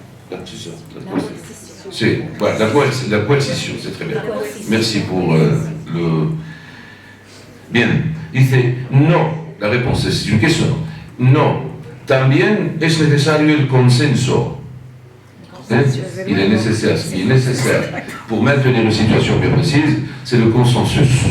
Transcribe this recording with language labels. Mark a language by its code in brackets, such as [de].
[fr] C'est ça. C'est voilà, la coercition, c'est très bien. Merci pour le... Bien, [es] dice, no, [fr] la réponse es une question. [es] No, también es necesario el consenso. [fr] Il est nécessaire pour maintenir une situation bien précise, c'est le consensus.